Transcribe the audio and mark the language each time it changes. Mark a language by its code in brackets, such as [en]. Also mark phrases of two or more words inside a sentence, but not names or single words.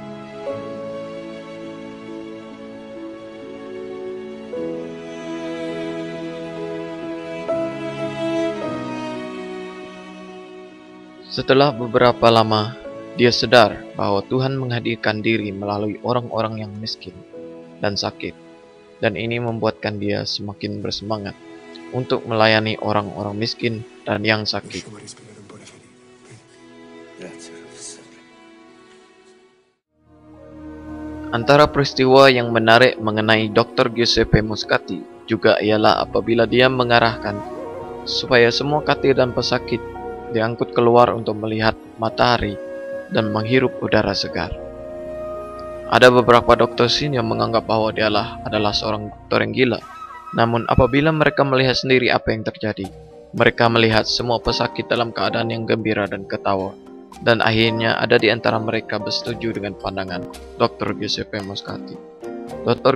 [ms] Setelah beberapa lama, dia sadar bahwa Tuhan menghadirkan diri melalui orang-orang yang miskin dan sakit, dan ini membuatkan dia semakin bersemangat untuk melayani orang-orang miskin dan yang sakit. Antara peristiwa yang menarik mengenai Dr. Giuseppe Moscati juga ialah apabila dia mengarahkan supaya semua katil dan pesakit diangkut keluar untuk melihat matahari dan menghirup udara segar. Ada beberapa dokter sini yang menganggap bahwa dialah adalah seorang dokter yang gila. Namun apabila mereka melihat sendiri apa yang terjadi, mereka melihat semua pesakit dalam keadaan yang gembira dan ketawa. Dan akhirnya ada di antara mereka bersetuju dengan pandangan Dr. Giuseppe Moscati. Dr.